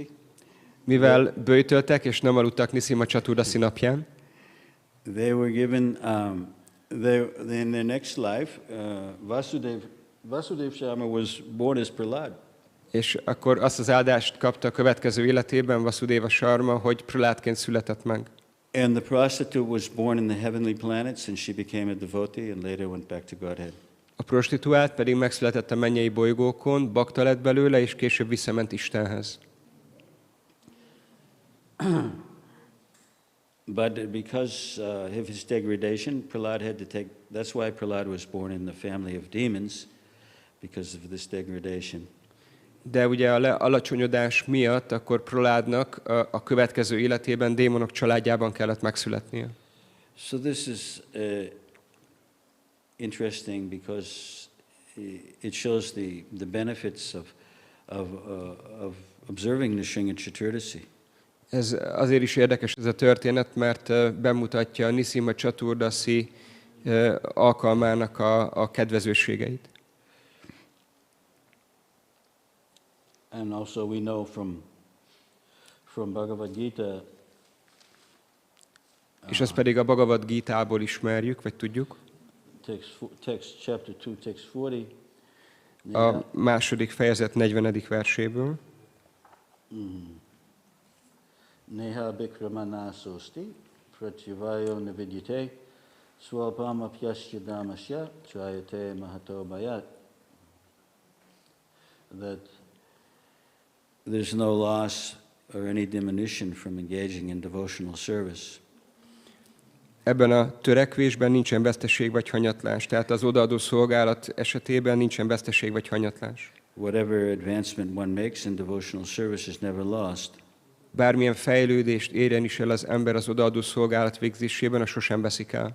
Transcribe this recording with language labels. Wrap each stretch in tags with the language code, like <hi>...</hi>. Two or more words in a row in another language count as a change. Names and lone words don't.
<hu>mivel böjtöltek és nem aludtak Nṛsimha Caturdaśī napján,</hu> <en>they were given, in their next life, Vasudeva Sharma was born as Prahlad.</en> <hu>És akkor azt az áldást kapta a következő életében Vasudeva Sharma, hogy Prahládként született meg.</hu> <en>And the prostitute was born in the heavenly planets, and she became a devotee, and later went back to Godhead.</en> <hu>A prostituált pedig megszületett a mennyei bolygókon, bakta lett belőle, és később visszament Istenhez.</hu> <en>But because of his degradation, Prahlad had to take. That's why Prahlad was born in the family of demons, because of this degradation.</en> <hu>De ugye a lealacsonyodás miatt akkor Prahládnak a következő életében démonok családjában kellett megszületnie.</hu> <en>So this is interesting because it shows the benefits of observing Nṛsimha Caturdaśī.</en> <hu>Ez azért is érdekes ez a történet, mert bemutatja Nṛsimha Caturdaśī alkalmának a kedvezőségeit.</hu> <en>And also we know from Bhagavad Gita.</en> <hu>És ezt pedig a Bhagavad Gítából ismerjük, vagy tudjuk.</hu> <en>Text chapter 2, text 40.</en> <hu>A második fejezet 40. verséből.</hu> <sa>नेहाभिक्रमनाशोऽस्ति प्रत्यवायो न विद्यते स्वल्पमप्यस्य धर्मस्य त्रायते महतो भयात्.</sa> <en>That there's no loss or any diminution from engaging in devotional service.</en> <hu>Ebben a törekvésben nincsen veszteség vagy hanyatlás, tehát az odaadó szolgálat esetében nincsen veszteség vagy hanyatlás.</hu> <en>Whatever advancement one makes in devotional service is never lost.</en> <hu>Bármilyen fejlődést érjen is el az ember az odaadó szolgálat végzésében, az sosem veszik el.</hu>